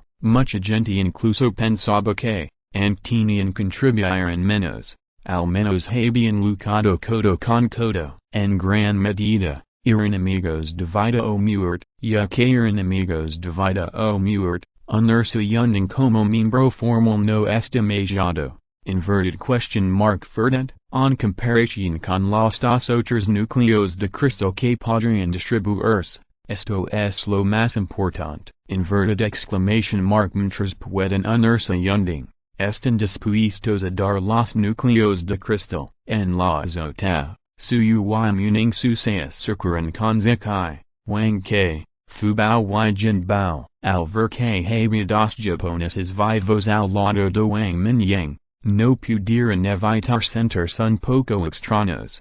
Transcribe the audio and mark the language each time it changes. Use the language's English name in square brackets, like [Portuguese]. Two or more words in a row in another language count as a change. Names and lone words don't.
[Spanish] Mucha gente incluso pensaba que, aunque tenían contribuyeron menos, al menos habían lucado codo con codo, en gran medida. Eran amigos de vida o muerte, ya que eran amigos de vida o muerte, unirse Yunding como miembro formal no es demasiado. [English] Inverted question mark [Spanish] verdad, en comparación con los dos otros núcleos de cristal que podrían distribuirse, esto es lo más importante. [English] Inverted exclamation mark [Spanish] mientras pueden unirse Yunding, están dispuestos a dar los núcleos de cristal, en la azota. Suyu y Mingyang su se acercaron con Zekai, Wang Ke, Fubao y Jinbao, al ver que había dos japoneses vivos al lado de Wang Mingyang, no pudieron evitar sentirse un poco extraños.